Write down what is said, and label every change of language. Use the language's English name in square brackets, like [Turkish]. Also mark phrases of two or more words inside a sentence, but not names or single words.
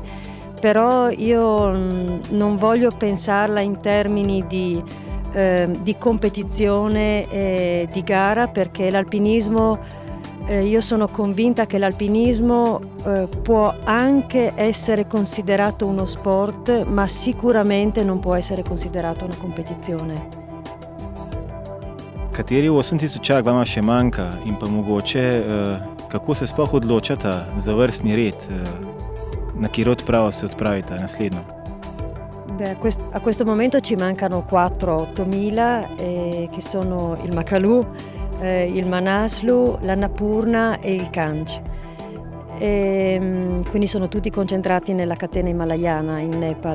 [Italian] Però io non voglio pensarla in termini di competizione e di gara, perché l'alpinismo, io sono convinta che l'alpinismo può anche essere considerato uno sport, ma sicuramente non può essere considerato una competizione. [Slovenian] Kateri 8000-čak vama še manjka in pa mogoče kako se sploh odločate za vrstni red, na katero odpravo se odpravite naslednjo? [Italian] A questo momento ci mancano 4 8000 che sono il Makalu, il Manaslu, l'Annapurna e il Kanch. Quindi sono tutti concentrati nella catena himalayana in Nepal.